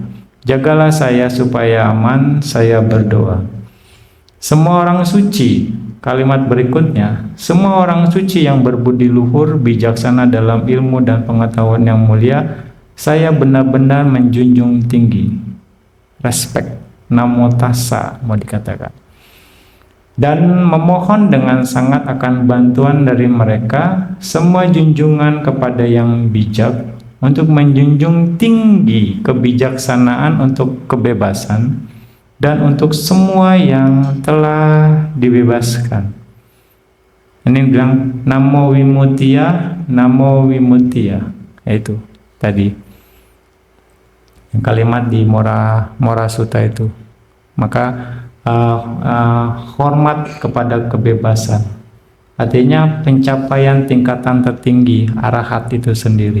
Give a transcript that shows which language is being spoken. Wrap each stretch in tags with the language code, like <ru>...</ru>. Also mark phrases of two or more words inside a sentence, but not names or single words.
<id>Jagalah saya supaya aman, saya berdoa. Semua orang suci, kalimat berikutnya, semua orang suci yang berbudi luhur, bijaksana dalam ilmu dan pengetahuan yang mulia, saya benar-benar menjunjung tinggi. Respect,</id> <pi>namo tassa</pi> <id>mau dikatakan. Dan memohon dengan sangat akan bantuan dari mereka, semua junjungan kepada yang bijak, untuk menjunjung tinggi kebijaksanaan untuk kebebasan dan untuk semua yang telah dibebaskan. Ini bilang</id> <pi>namo vimuttiya, namo vimuttiya.</pi> <id>Itu tadi yang kalimat di Mora Sutta itu. Maka hormat kepada kebebasan. Artinya pencapaian tingkatan tertinggi arahat itu sendiri.</id>